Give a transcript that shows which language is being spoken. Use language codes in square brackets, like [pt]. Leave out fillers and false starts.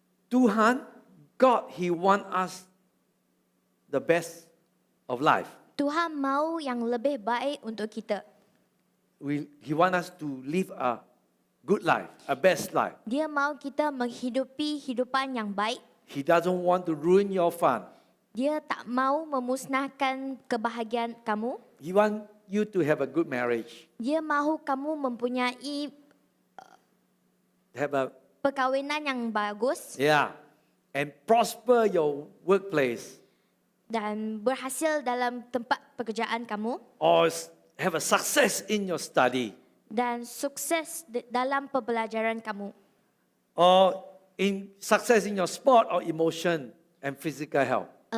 [en] Tuhan, God, He want us the best of life. [ms] Tuhan mau yang lebih baik untuk kita. [en] He want us to live a good life, a best life. [ms] Dia mau kita menghidupi hidupan yang baik. [en] He doesn't want to ruin your fun. [ms] Dia tak mau memusnahkan kebahagiaan kamu. [en] He want you to have a good marriage. [ms] Dia mahu kamu mempunyai [en] Have a [ms] perkahwinan yang bagus [en] and prosper your workplace. [ms] dan berhasil dalam tempat pekerjaan kamu. [en] Or have a success in your study [ms] dan sukses dalam pembelajaran kamu. [en] or in success in your sport or emotion and physical health.